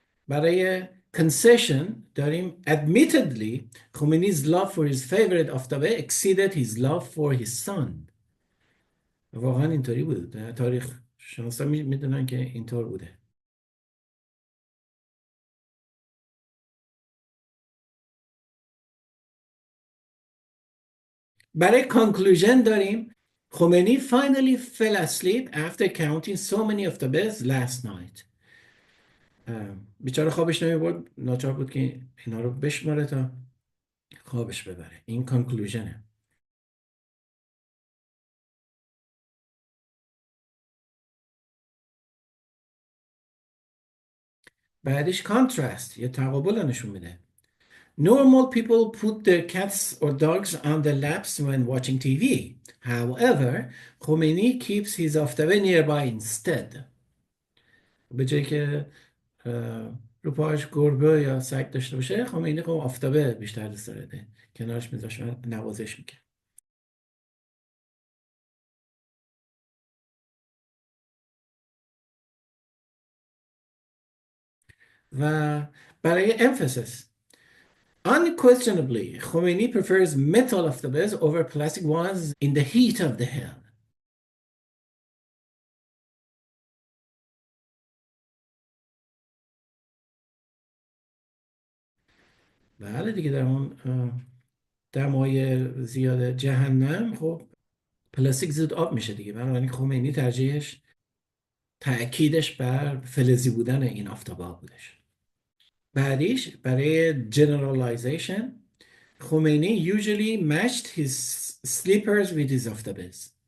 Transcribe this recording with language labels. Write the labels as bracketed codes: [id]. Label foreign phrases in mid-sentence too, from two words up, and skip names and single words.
[fa] برای concession داریم [en] admittedly Khomeini's love for his favorite آفتابه exceeded his love for his son. [fa] واقعا اینطوری بود. تاریخ شناسا میدونن که اینطور بوده. برای conclusion داریم [en] Khomeini finally fell asleep after counting so many of the bells last night. [fa] بیچاره خوابش نمیبرد، ناچار بود که اینا رو بشماره تا خوابش ببره. این conclusionه. بعدش contrast یا تقابل رو نشون میده. [en] Normal people put their cats or dogs on their laps when watching TV. However, Khomeini keeps his آفتابه nearby instead. [fa] به جایی که رو پاش گربه یا سگ داشته باشه، خمینی خب آفتابه بیشتر دوست داره، کنارش میذاش و نوازش میکنه. و برای [en] emphasis unquestionably Khomeini prefers metal aftabes over plastic ones in the heat of the hell. [fa] بله دیگه در اون دمای زیاد جهنم خب پلاستیک زود آب میشه دیگه، بنابراین خمینی ترجیحش تأکیدش بر فلزی بودن این آفتابه بودش. بعدیش برای [en] generalization خمینی usually matched his sleepers with his aftabes.